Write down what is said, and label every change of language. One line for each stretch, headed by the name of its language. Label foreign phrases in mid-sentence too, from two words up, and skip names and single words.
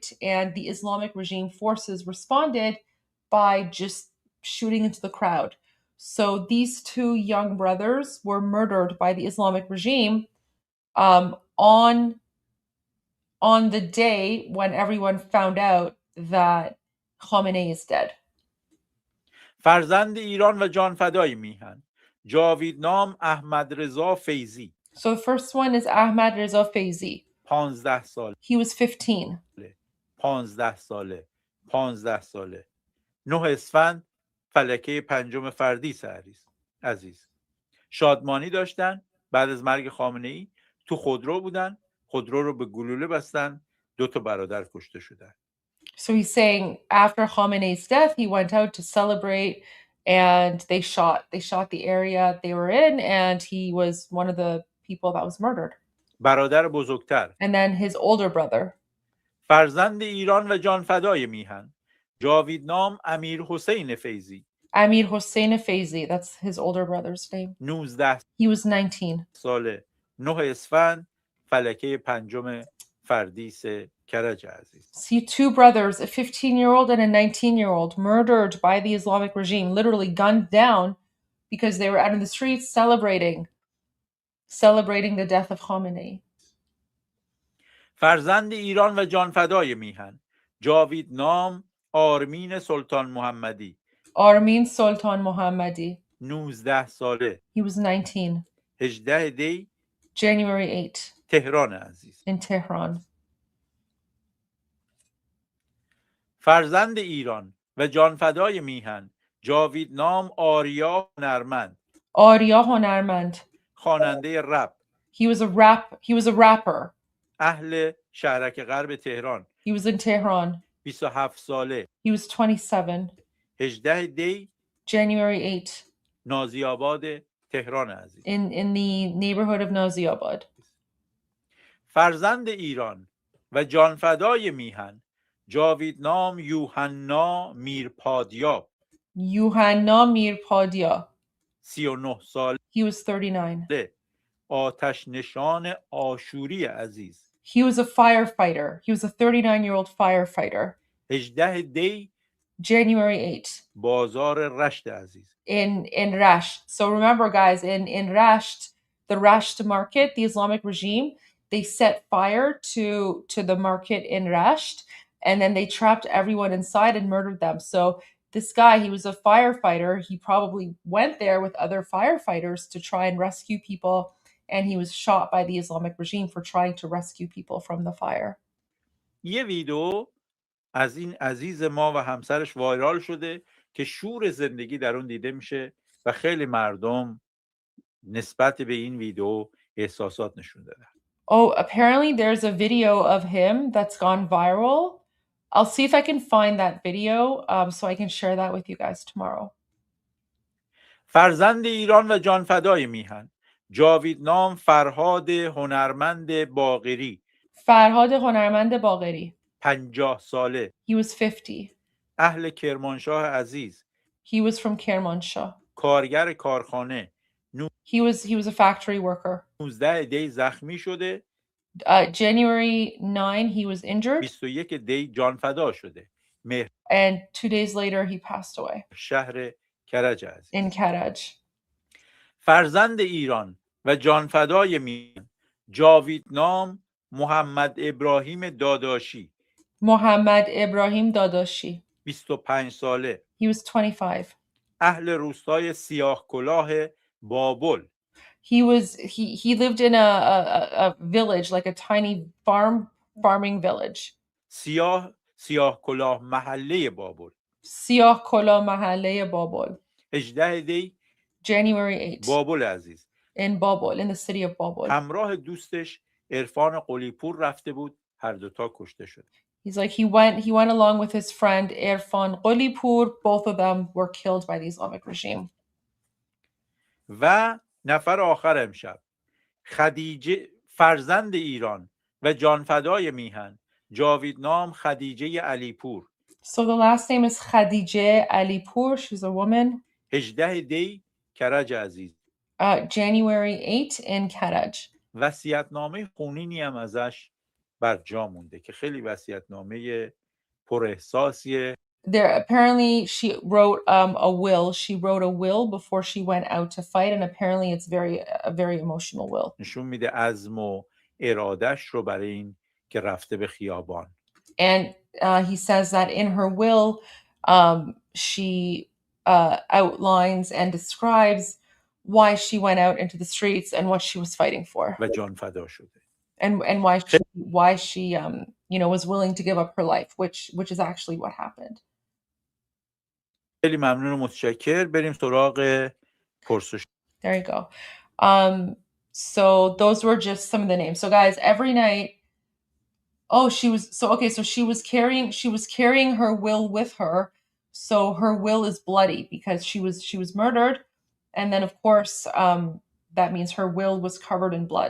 English: And the Islamic regime forces responded by just shooting into the crowd. So these 2 young brothers were murdered by the Islamic regime on the day when everyone found out that Khamenei is dead.
Persian: فرزند ایران و جان فدای میهن. جاویدنام احمد رضا فیضی.
English: So the first one is Ahmad Reza Feizi.
Persian: 15 ساله.
English: He was 15.
Persian: 15 ساله. 15 ساله. 9 اسفند فلکه پنجم فردیس عزیز. شادمانی داشتن بعد از مرگ خامنه‌ای، تو خودرو بودن، خودرو رو به گلوله بستن، 2 تا برادر کشته شدن.
English: So he's saying after Khamenei's death, he went out to celebrate and they shot the area they were in and he was one of the people that was murdered.
Persian: برادر بزرگتر.
English: And then his older brother.
Persian: فرزند ایران و جانفدای میهن، جاویدنام امیر حسین فیضی.
English: Amir Hossein Feizi, that's his older brother's name. 19 He was 19.
Persian: ساله. 9 اسفند فلکه پنجم فردیس کرج عزیز.
English: See, 2 brothers, a 15-year-old and a 19-year-old, murdered by the Islamic regime, literally gunned down because they were out in the streets celebrating the death of Khamenei.
Persian: فرزند ایران و جانفدای میهن، جاویدنام آرمین سلطان محمدی.
English: Armin Sultan Mohammadi.
Persian: 19 ساله.
English: He was 19.
Persian: 18 دی
English: January 8.
Persian: تهران عزیز.
English: In Tehran.
Persian: فرزند ایران و جانفدای میهن، جاویدنام آریا هنرمند.
English: Arya Honarmand.
Persian: خواننده رپ.
English: He was a rapper.
Persian: اهل شهرک غرب تهران.
English: He was in Tehran.
Persian: 27 ساله.
English: He was 27.
Persian: 18 دی
English: January 8.
Persian: نازی آباد تهران عزیز.
English: In the neighborhood of Naziabad.
Persian: فرزند ایران و جانفدای میهن، جاویدنام یوحنا میرپادیا.
English: Yuhanna Mirpadia.
Persian: 39 ساله.
English: He was 39. آتش نشان آشوری عزیز. He was a firefighter. He was a 39-year-old firefighter.
Persian: 18 دی
English: January 8.
Persian: بازار رشت عزیز.
English: In Rasht. So remember, guys, in Rasht, the Rasht market, the Islamic regime, they set fire to the market in Rasht, and then they trapped everyone inside and murdered them. So this guy, he was a firefighter. He probably went there with other firefighters to try and rescue people, and he was shot by the Islamic regime for trying to rescue people from the fire.
Persian: یه ویدیو از این عزیز ما و همسرش وایرال شده که شور زندگی در اون دیده میشه و خیلی مردم نسبت به این ویدیو احساسات نشون دادن.
English: Oh, apparently there's a video of him that's gone viral. I'll see if I can find that video so I can share that with you guys tomorrow.
Persian: فرزند ایران و جانفدای میهن، جاویدنام فرهاد هنرمند باقری. فرهاد هنرمند باقری. 50 ساله.
English: He was 50.
Persian: اهل کرمانشاه عزیز.
English: He was from Kermanshah.
Persian: کارگر کارخانه.
English: He was a factory worker.
Persian: 19 دی زخمی شده.
English: January 9 he was injured.
Persian: 21 دی جانفدا شده.
English: And 2 days later he passed away.
Persian: شهر کرج عزیز.
English: In Karaj.
Persian: فرزند ایران و جانفدای میهن، جاویدنام محمد ابراهیم داداشی.
English: Mohammad Ibrahim Dadashi.
Persian: 25 ساله.
English: He was 25.
Persian: اهل روستای سیاه کلاه بابل.
English: He lived in a village, like a tiny farming village.
Persian: سیاه کلاه محله بابل. سیاه کلاه محله بابل. 18 دی
English: January 8.
Persian: بابل عزیز.
English: In Babol, in the city of Babol.
Persian: همراه دوستش عرفان قلیپور رفته بود، هر دوتا کشته شد.
English: He's like he went along with his friend Irfan Qulipur. Both of them were killed by the Islamic regime.
Persian: و نفر آخر امشب، خدیجه فرزند ایران و جانفدای میهن، جاویدنام خدیجه علیپور.
English: So the last name is Khadijeh Alipur. She's a woman.
Persian: 18 دی کرج عزیز.
English: January 8 in Karaj.
Persian: وصیت‌نامه خونینی هم ازش بر جا مونده که خیلی وصیت‌نامه پر احساسیه.
English: There apparently she wrote a will. She wrote a will before she went out to fight, and apparently it's a very emotional will.
Persian: نشون میده عزم و ارادش رو برای این که رفته به خیابان.
English: And he says that in her will, she outlines and describes why she went out into the streets and what she was fighting for,
Persian: و جان فدا شده.
English: and why she was willing to give up her life, which is actually what happened.
Persian: خیلی ممنون و متشکر. بریم سراغ پرسش.
English: There you go. So those were just some of the names. So guys, every night, she was carrying her will with her. So her will is bloody because she was murdered, and then of course that means her will was covered in blood.